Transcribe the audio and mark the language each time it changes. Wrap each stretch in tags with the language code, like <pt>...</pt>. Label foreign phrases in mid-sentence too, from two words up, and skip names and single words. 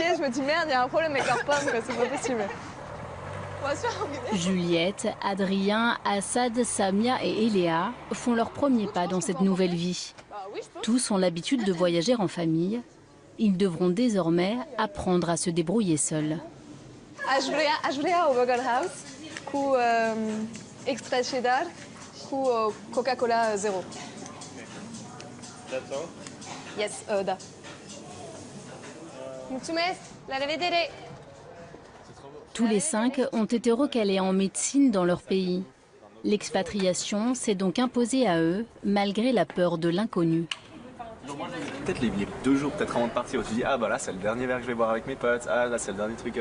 <fr>Je me dis, merde, il y a un problème avec leur pomme, quoi, c'est pas possible. Juliette, Adrien, Assad, Samia et Eléa font leur premier pas dans cette nouvelle vie. Tous ont l'habitude de voyager en famille. Ils devront désormais apprendre à se débrouiller seuls.</fr> <ro>Aș vrea o</ro> <en>burger house</en> <ro>cu</ro> <en>extra cheddar</en> <ro>cu Coca-Cola zéro.</ro> <en>That's all? Yes,</en> <ro>da. Mulțumesc, la revedere.</ro> <fr>Tous les 5 ont été recalés en médecine dans leur pays. L'expatriation s'est donc imposée à eux, malgré la peur de l'inconnu. Peut-être les 2 jours peut-être avant de partir où tu dis ah bah là c'est le dernier verre que je vais boire avec mes potes, ah là c'est le dernier truc.</fr>